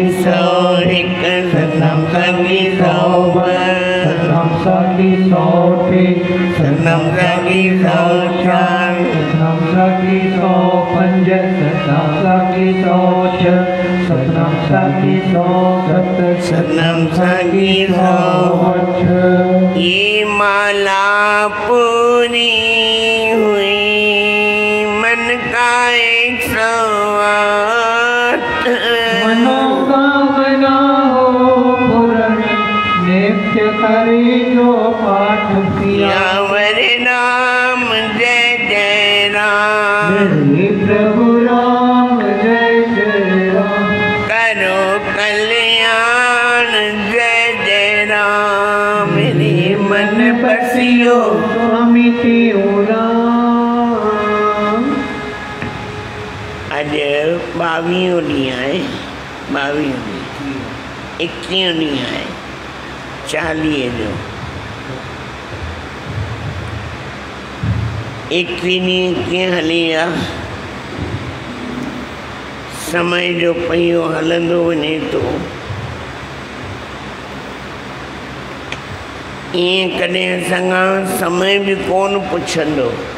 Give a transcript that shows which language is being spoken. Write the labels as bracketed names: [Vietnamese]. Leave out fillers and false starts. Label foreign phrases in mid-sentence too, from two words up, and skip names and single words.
[Hindi] 101 सतनाम साखी 102 सतनाम साखी 103 सतनाम साखी 104 सतनाम साखी 105 सतनाम साखी 106 सतनाम साखी 107 सतनाम साखी 108 ये माला पूरी हुई मन का 108 मनोकामना हो पूर्ण नित्य करी जो पाठ किया यावर नाम जय जय राम श्री प्रभु राम जय जय राम करो कल्याण जय जय राम मेरे मन बसियो स्वामी तियो राम [Sindhi] अज 22 ॾींहं आहे 22 ॾींहं 21 ॾींहं आहे 40 जो 21 ॾींहं कीअं हली विया समय जो पहियो हलंदो वञे थो ईअं कॾहिं असांखां समय बि कोन पुछंदो